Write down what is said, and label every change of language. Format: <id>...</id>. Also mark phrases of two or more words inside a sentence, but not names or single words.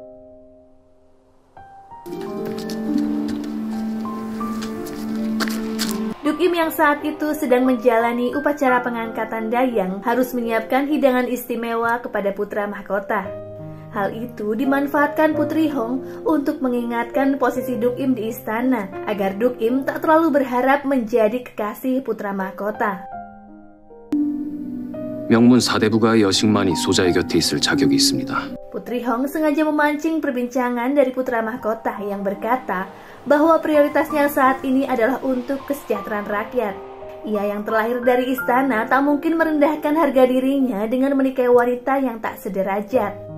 <id>Duk-im yang saat itu sedang menjalani upacara pengangkatan dayang harus menyiapkan hidangan istimewa kepada putra mahkota. Hal itu dimanfaatkan Putri Hong untuk mengingatkan posisi Duk-im di istana agar Duk-im tak terlalu berharap menjadi kekasih putra mahkota.</id> <ko>명문 사대부가의 여식만이 소자의 곁에 있을 자격이 있습니다.</ko> <id>Putri Hong sengaja memancing perbincangan dari putra mahkota yang berkata bahwa prioritasnya saat ini adalah untuk kesejahteraan rakyat. Ia yang terlahir dari istana tak mungkin merendahkan harga dirinya dengan menikahi wanita yang tak sederajat.</id>